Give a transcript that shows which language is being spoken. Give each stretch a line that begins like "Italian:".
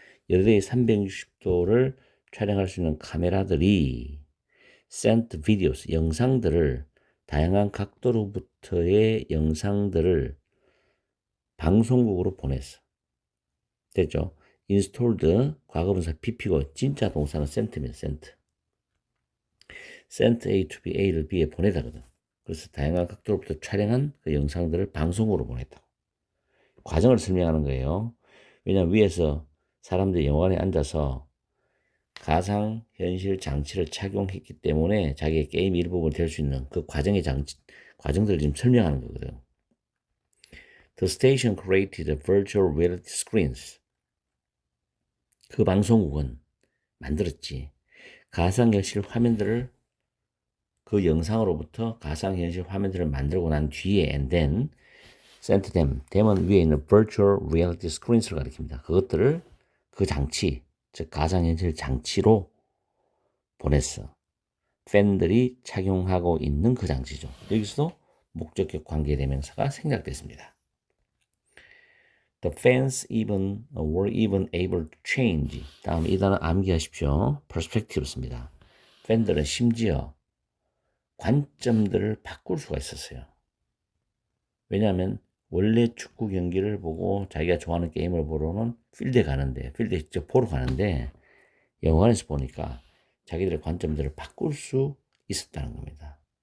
Korean: 여러 대의 360도를 촬영할 수 있는 카메라들이
English: sent videos,
Korean: 영상들을, 다양한 각도로부터의 영상들을 방송국으로 보냈어. 됐죠? installed, 과거분사 pp고 진짜 동사는 sent입니다.
English: sent A to B,
Korean: A를 B에 보내다거든. 그래서 다양한 각도로부터 촬영한 그 영상들을 방송으로 보냈다고. 과정을 설명하는 거예요. 왜냐하면 위에서 사람들이 영화관에 앉아서 가상현실 장치를 착용했기 때문에 자기의 게임 일부분 될 수 있는 그 과정들을 지금 설명하는 거거든.
English: The station created virtual reality screens.
Korean: 그 방송국은 만들었지. 가상현실 화면들을 그 영상으로부터 가상현실 화면들을 만들고 난 뒤에
English: and then sent them.
Korean: them은 위에 있는
English: virtual reality screens
Korean: 를 가리킵니다. 그것들을 그 장치, 즉 가상현실 장치로 보냈어. 팬들이 착용하고 있는 그 장치죠. 여기서도 목적격 관계대명사가 생략됐습니다.
English: The fans were even able to change.
Korean: 다음 이 단어 암기하십시오. perspective입니다. 팬들은 심지어 관점들을 바꿀 수가 있었어요. 왜냐하면 원래 축구 경기를 보고 자기가 좋아하는 게임을 보러는 필드에 직접 보러 가는데 영화관에서 보니까 자기들의 관점들을 바꿀 수 있었다는 겁니다.